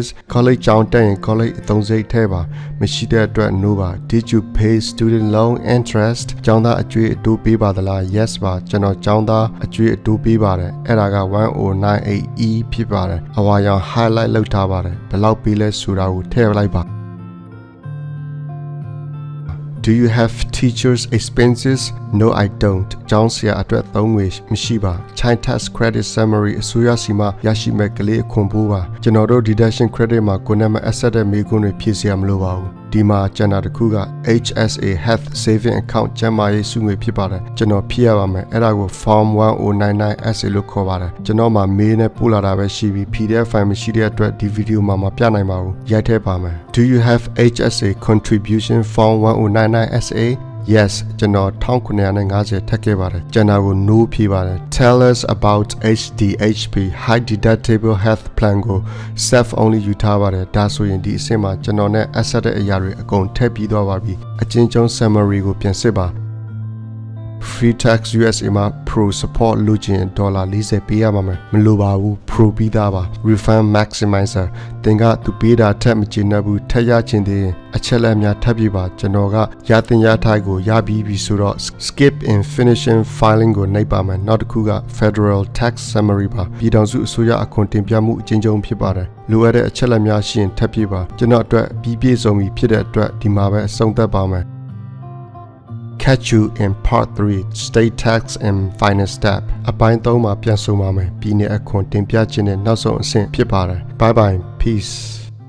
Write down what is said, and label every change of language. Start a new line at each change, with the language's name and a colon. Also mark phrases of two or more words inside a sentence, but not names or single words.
Burmese: College ကျောင်းတက်ရင် college အသုံးစရိတ်ထည့်ပါမရှိတဲ့အတွက် No ပါ
English: Did you pay student loan interest?
Burmese: ကျောင်းသားအကျွေးအတိုးပေးပါသလား Yes ပါကျွန်တော်ကျောင်းသားအကျွေးအတိုးပေးပါတယ်အဲ့ဒါက 1098E ဖြစ်ပါတယ်အဝါရောင် highlight လုပ်ထားပါတယ်ဘယ်လောက်ပေးလဲဆိုတာကိုထည့်လိုက်ပါ
English: Do you have teachers expenses? No, I don't.
Burmese: ကျောင်းဆရာအတွက်သုံးငွေမရှိပါ
English: Child Tax Credit Summary
Burmese: အစိုးရစီမရရှိမဲ့ကလေးအခွန်ဖိုးပါကျွန်တော်တို့
English: deduction credit
Burmese: မှာကိုယ်နဲ့မ asset တဲ့မိကွန်းတွေဖြည့်စရာမလိုပါဘူးဒီမှာကျန်တာတစ်ခုက
English: HSA Health Saving Account
Burmese: ကျန်းမာရေးစုငွေဖြစ်ပါတယ်ကျွန်တော်ဖြည့်ရပါမယ်အဲ့ဒါကို Form 1099 SA လို့ခေါ်ပါတယ်ကျွန်တော်မှာ mail နဲ့ပို့လာတာပဲရှိပြီး
English: PDF file
Burmese: မရှိတဲ့အတွက်ဒီ video မှာမပြနိုင်ပါဘူးရိုက်ထည့်ပါမယ်
English: Do you have HSA contribution Form 1099 SA
Burmese: Yes ကျွန်တော်1950ထပ်ခဲ့ပါတယ်ကျန်တာကို no ဖြေ ပါတယ်
English: Tell us about HDHP High Deductible Health Plan
Burmese: ကို
English: self only
Burmese: ယူထားပါတယ်ဒါဆိုရင်ဒီအဆင့်မှာကျွန်တော်နဲ့ asset တဲ့အရာတွေအကုန်ထည့်ပြီးသွားပါပြီအချင်းချင်း summary ကိုပြန်စစ်ပါ Free Tax USA မှာ Pro Support လို့ချင်ဒေါ်လာ40ပေးရမှာမလိုပါဘူး Pro ပြီးသားပါ Refund Maximizer သင်က သူပေးတာထက်မကျေနပ်ဘူးထက်ရချင်သေးရင်အချက်လက်များထပ်ပြပါကျွန်တော်က ရတင်ရထိုက်ကိုရပြီးပြီဆိုတော့
English: Skip in Finishing Filing
Burmese: ကိုနှိပ်ပါမယ်နောက်တစ်ခုက
English: Federal Tax Summary
Burmese: ပါပြည်ထောင်စုအစိုးရအခွန်တင်ပြမှုအချင်းချင်းဖြစ်ပါတယ်လိုအပ်တဲ့အချက်လက်များရှိရင်ထပ်ပြပါကျွန်တော်အတွက်ပြီးပြည့်စုံပြီဖြစ်တဲ့အတွက်ဒီမှာပဲအဆုံးသတ်ပါမယ်
English: catch you in part 3 state tax and final step
Burmese: အပိုင်း 3 မှာပြန်ဆုံပါမယ်ပြည်နယ်အခွန်တင်ပြခြင်းနဲ့နောက်ဆုံးအဆင့်ဖြစ်ပါတယ်
English: bye bye peace